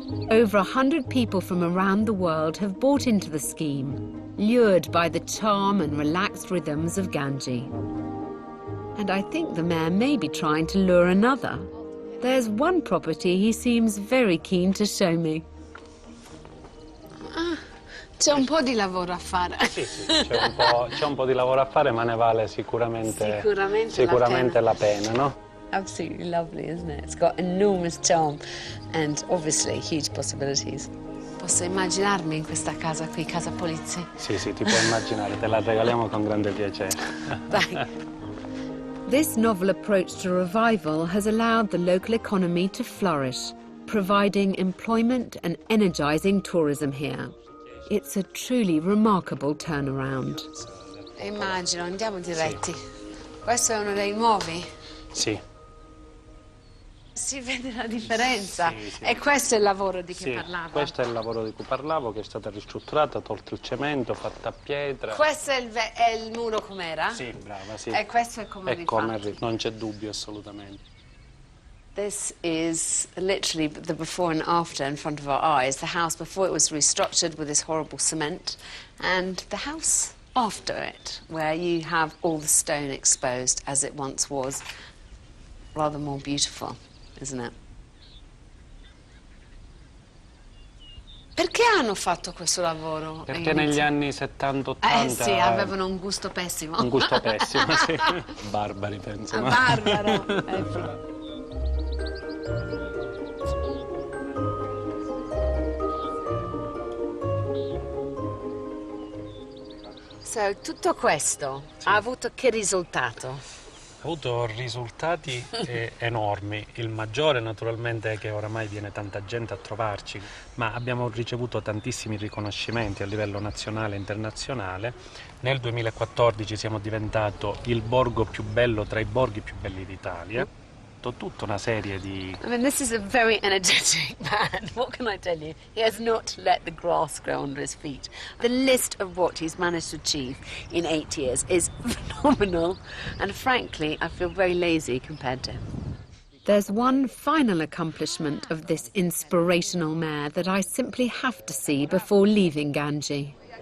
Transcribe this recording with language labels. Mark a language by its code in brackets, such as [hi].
[en] Over 100 people from around the world have bought into the scheme, lured by the charm and relaxed rhythms of Gangi. And I think the mayor may be trying to lure another. There's one property he seems very keen to show me. [it] C'è un po' di lavoro a fare. Sì, c'è un po' di lavoro a fare, ma ne vale sicuramente la pena, no? [en] Absolutely lovely, isn't it? It's got enormous charm and obviously huge possibilities. [it] Posso immaginarmi in questa casa qui, Casa Poizzi? Sì, ti puoi immaginare, te la regaliamo con grande piacere. Dai. [en] This novel approach to revival has allowed the local economy to flourish, providing employment and energizing tourism here. It's a truly remarkable turnaround. [it] Immagino, andiamo diretti. Questo è uno dei nuovi? Sì. Si vede la differenza. Sì. E questo è il lavoro di cui parlavo. Questo è il lavoro di cui parlavo, che è stata ristrutturata, tolto il cemento, fatta a pietra. Questo è il muro com'era? Sì, brava, sì. E questo è come rifatto. Non c'è dubbio assolutamente. [en] This is literally the before and after in front of our eyes. The house before it was restructured with this horrible cement, and the house after it, where you have all the stone exposed as it once was. rather more beautiful, isn't it? [it] Perché hanno fatto questo lavoro? Perché negli anni 70-80... sì, avevano un gusto pessimo. Un gusto pessimo, sì. Barbari, penso. Barbaro. So, tutto questo ha avuto che risultato? Ha avuto risultati enormi. Il maggiore naturalmente è che oramai viene tanta gente a trovarci, ma abbiamo ricevuto tantissimi riconoscimenti a livello nazionale e internazionale. Nel 2014 siamo diventati il borgo più bello tra i borghi più belli d'Italia. Tutta una serie di... [en] I mean, this is a very energetic man. What can I tell you? He has not let the grass grow under his feet. The list of what he's managed to achieve in 8 years is phenomenal. And frankly, I feel very lazy compared to him. There's one final accomplishment of this inspirational mayor that I simply have to see before leaving Gangi.